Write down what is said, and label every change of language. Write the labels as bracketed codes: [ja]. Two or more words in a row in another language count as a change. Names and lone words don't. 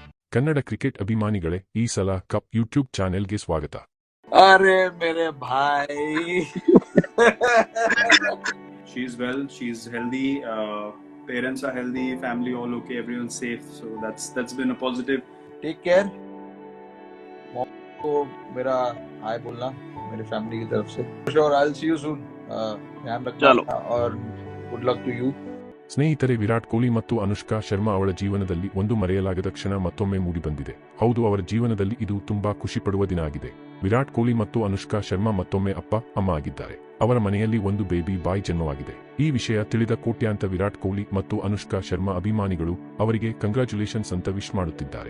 [kn] ಕನ್ನಡ ಕ್ರಿಕೆಟ್ ಅಭಿಮಾನಿಗಳೇ, ಈ ಸಲ ಕಪ್ ಯೂಟ್ಯೂಬ್ ಚಾನೆಲ್ಗೆ ಸ್ವಾಗತ. [hi] अरे मेरे भाई [en] She's well, she's healthy, parents are healthy, family all okay, everyone's safe, so that's been a positive. take care [hi] को मेरा हाय बोलना मेरे फैमिली की तरफ से और [en] I will see you soon [hi] ध्यान रखना और [en] good luck to you. [kn] ಸ್ನೇಹಿತರೆ, ವಿರಾಟ್ ಕೊಹ್ಲಿ ಮತ್ತು ಅನುಷ್ಕಾ ಶರ್ಮಾ ಅವಳ ಜೀವನದಲ್ಲಿ ಒಂದು ಮರೆಯಲಾಗದ ಕ್ಷಣ ಮತ್ತೊಮ್ಮೆ ಮೂಡಿಬಂದಿದೆ. ಹೌದು, ಅವರ ಜೀವನದಲ್ಲಿ ಇದು ತುಂಬಾ ಖುಷಿಪಡುವ ದಿನ ಆಗಿದೆ. ವಿರಾಟ್ ಕೊಹ್ಲಿ ಮತ್ತು ಅನುಷ್ಕಾ ಶರ್ಮಾ ಮತ್ತೊಮ್ಮೆ ಅಪ್ಪ ಅಮ್ಮ ಆಗಿದ್ದಾರೆ. ಅವರ ಮನೆಯಲ್ಲಿ ಒಂದು [en] baby boy [kn] ಜನ್ಮವಾಗಿದೆ. ಈ ವಿಷಯ ತಿಳಿದ ಕೋಟ್ಯಾಂತರ ವಿರಾಟ್ ಕೊಹ್ಲಿ ಮತ್ತು ಅನುಷ್ಕಾ ಶರ್ಮಾ ಅಭಿಮಾನಿಗಳು ಅವರಿಗೆ ಕಂಗ್ರಾಚುಲೇಷನ್ಸ್ ಅಂತ ವಿಶ್ ಮಾಡುತ್ತಿದ್ದಾರೆ.